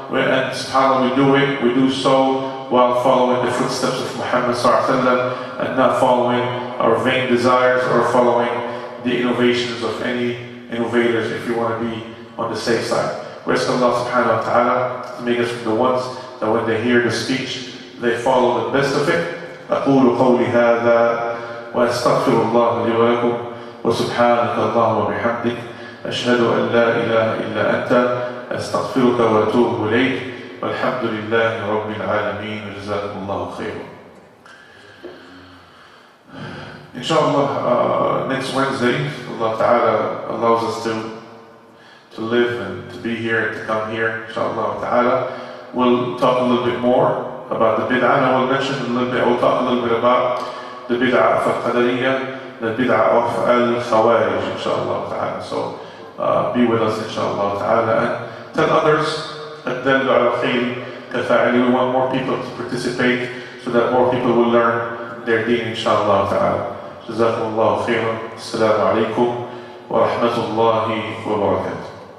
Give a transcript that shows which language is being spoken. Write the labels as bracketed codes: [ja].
[en] And subhanAllah, we do so while following the footsteps of Muhammad ﷺ and not following our vain desires or following the innovations of any innovators, if you want to be on the safe side. We ask Allah subhanahu wa ta'ala to make us from the ones that when they hear the speech, they follow the best of it. [ar] أقول قولي هذا وأستغفر الله لي ولكم وسبحانك اللهم وبحمدك أشهد أن لا إله إلا أنت أستغفرك وأتوب إليك والحمد لله رب العالمين وجزاكم الله خيرا. [en] Inshallah, next Wednesday, Allah Ta'ala allows us to live and to be here, to come here, inshallah Ta'ala. We'll talk a little bit more about the bid'ah, and I will mention a little bit, we'll talk a little bit about the bid'ah of al-Qadariyya, the bid'ah of al-Khawarij, inshallah Ta'ala. So be with us, inshallah Ta'ala, and tell others, [ar] الدل على الخير كفاعل. [en] We want more people to participate so that more people will learn their deen, inshallah Ta'ala. [ar] جزاكم الله خيرا. السلام عليكم ورحمة الله وبركاته.